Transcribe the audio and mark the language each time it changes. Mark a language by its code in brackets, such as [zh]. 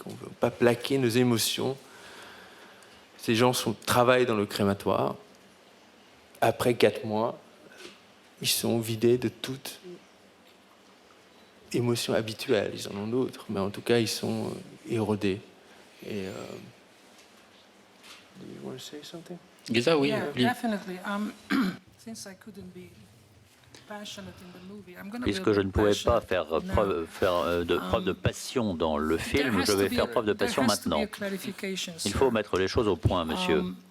[fr] On ne veut pas plaquer nos émotions. Ces gens travaillent dans le crématoire. Après 4 mois, ils sont vidés de toute émotions habituelles. Ils en ont d'autres, mais en tout cas, ils sont érodés. Et [en] do you want to say something? [fr] Geza, oui. [en] Yeah, definitely. Since I couldn't be passionate in the movie, I'm going to [fr] Puisque je ne pouvais pas faire preuve de passion dans le film, je vais faire preuve de passion maintenant. Il faut mettre les choses au point, monsieur.